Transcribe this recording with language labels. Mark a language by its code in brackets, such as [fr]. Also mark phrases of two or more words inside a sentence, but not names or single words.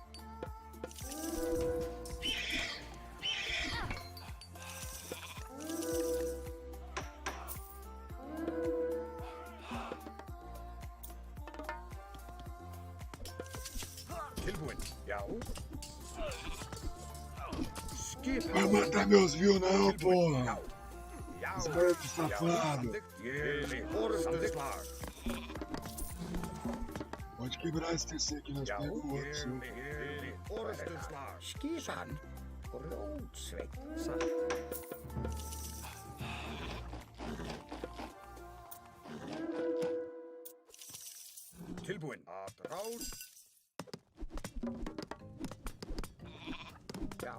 [is] Tilbúinn. Já. Skipan. [pt] Vai matar meus views não, [is] Já. [pt] porra. [is] Já. [pt] Esperto safado. [is] Ég vil. Orustu slag. [pt] Pode quebrar esse TC aqui, nós [is] Já. [pt] pegamos o outro. [is] Ég [pt] seu. [is] vil. Orustu slag. Skipan. Rótsveit. Satt. Tilbúinn. Rás. Já.